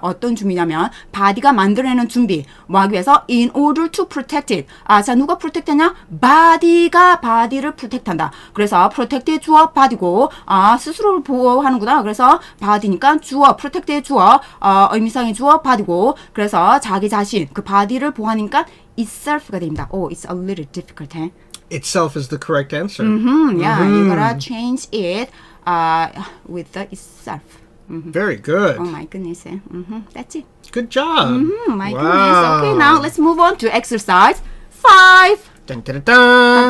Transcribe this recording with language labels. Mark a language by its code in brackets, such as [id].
[ko] 어떤 준비냐면 body가 만들어내는 준비. 뭐 하기 위해서 [en] in order to protect it. [ko] 자, 누가 protect하냐? body가 body를 protect한다. 그래서 protect의 주어 body고 스스로를 보호하는구나. 그래서 body니까 주어, protect의 주어, 의미상의 주어 body고 그래서 자기 자신, 그 body를 보호하니까 itself가 됩니다. [en] It's a little difficult. Itself is the correct answer. Yeah, you gotta change it with the itself. Very good. Oh my goodness. That's it. Good job. My goodness. Okay, now let's move on to exercise 5. Dun, dun, dun, dun.